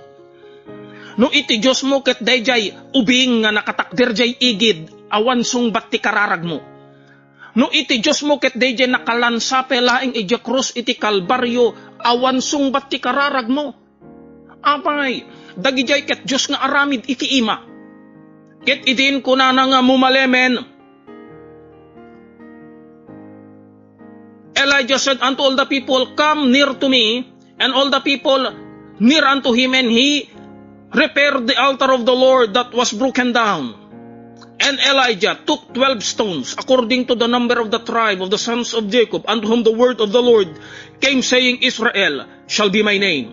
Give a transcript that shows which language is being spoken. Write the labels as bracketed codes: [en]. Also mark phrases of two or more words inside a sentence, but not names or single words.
[ilo] No iti Diyos mo ket dayjay ubing nga nakatakder jay igid, awan sungbat ti kararag mo. No iti Diyos mo ket dayjay nakalansape laeng iti krus iti kalbaryo, awan sungbat ti kararag mo. Apay dagijay ket Diyos nga aramid iti ima. Ket idin kunana nga mumalemen. [en] Elijah said unto all the people, Come near to me. And all the people near unto him, and he repaired the altar of the Lord that was broken down. And Elijah took 12 stones, according to the number of the tribe of the sons of Jacob, unto whom the word of the Lord came, saying, Israel shall be my name.